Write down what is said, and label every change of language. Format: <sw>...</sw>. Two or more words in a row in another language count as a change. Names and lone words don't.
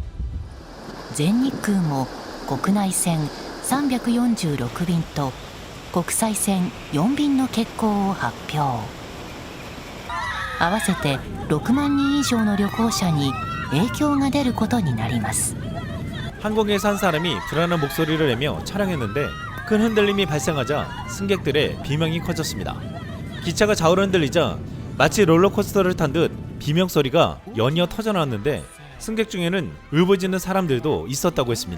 <ja>全日空も国内線346便と国際線4便の欠航を発表。合わせて6万人以上の旅行者に影響が出ることになります。</ja> <ko>항공기에서 한 사람이 불안한 목소리를 내며 촬영했는데 큰 흔들림이 발생하자 승객들의 비명이 커졌습니다. 기차가 좌우로 흔들리자 마치 롤러코스터를 탄 듯 비명소리가 연이어 터져나왔는데 승객 중에는 울부짖는 사람들도 있었다고 했습니다.</ko>